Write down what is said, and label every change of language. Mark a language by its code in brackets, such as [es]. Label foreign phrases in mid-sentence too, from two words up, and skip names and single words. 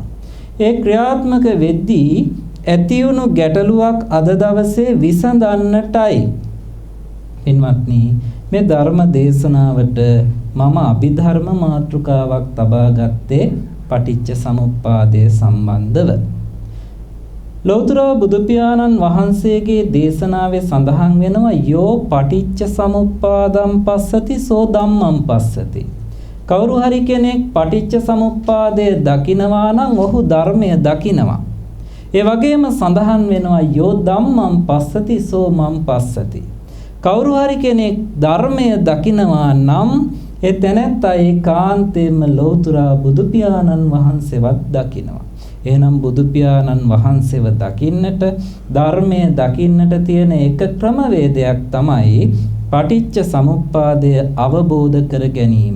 [si] ඒ ක්‍රියාත්මක වෙද්දී ඇතිවුණු ගැටලුවක් අද දවසේ විසඳන්නටයි පින්වත්නි මේ ධර්ම දේශනාවට මම අභිධර්ම මාතෘකාවක් තබා ගත්තේ පටිච්ච සමුප්පාදය සම්බන්ධව. ලෞතර බුදු පියාණන් වහන්සේගේ දේශනාවේ සඳහන් වෙනවා [pi] යෝ පටිච්ච සමුප්පාදම් පස්සති සෝ ධම්මං පස්සති. [si] කවුරු හරි කෙනෙක් පටිච්ච සමුප්පාදය දකිනවා නම් ඔහු ධර්මය දකිනවා. ඒ වගේම සඳහන් වෙනවා [pi] යෝ ධම්මං පස්සති සෝ මං පස්සති. [si] කවුරු හරි කෙනෙක් ධර්මය දකිනවා නම් ඒ තැනැත්තා ඒකාන්තයෙන්ම ලෞතර බුදු පියාණන් වහන්සේවත් දකිනවා. එහෙනම් බුදු පියාණන් වහන්සේව දකින්නට, ධර්මය දකින්නට තියෙන එක ක්‍රමවේදයක් තමයි පටිච්ච සමුප්පාදය අවබෝධ කර ගැනීම.